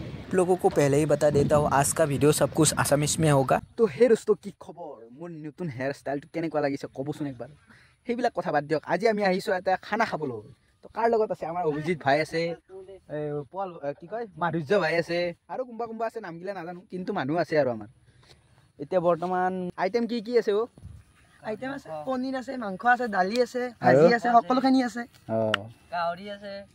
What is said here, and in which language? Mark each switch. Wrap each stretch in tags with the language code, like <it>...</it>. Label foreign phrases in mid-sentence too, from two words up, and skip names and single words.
<hi>आप लोगों को पहले ही बता देता हूँ आज का वीडियो सब कुछ आसामीज में होगा। तो हे दोस्तों</hi> <as>কি খবৰ মোৰ নতুন হেয়াৰ ষ্টাইলটো কেনেকুৱা লাগিছে ক'বচোন একবাৰ সেইবিলাক কথা বাদ দিয়ক আজি আমি আহিছো এটা খানা খাবলৈ তো কাৰ লগত আছে আমাৰ অভিজিত ভাই আছে পল কি কয় মাধুৰ্য ভাই আছে আৰু কোনবা আছে নামগিলা নাজানো কিন্তু মানুহ আছে আৰু আমাৰ এতিয়া বৰ্তমান আইটেম কি আছে ও আইটেম আছে পনীৰ আছে মাংস আছে দালি আছে ভাজি আছে সকলোখিনি আছে গাহৰি আছে</as>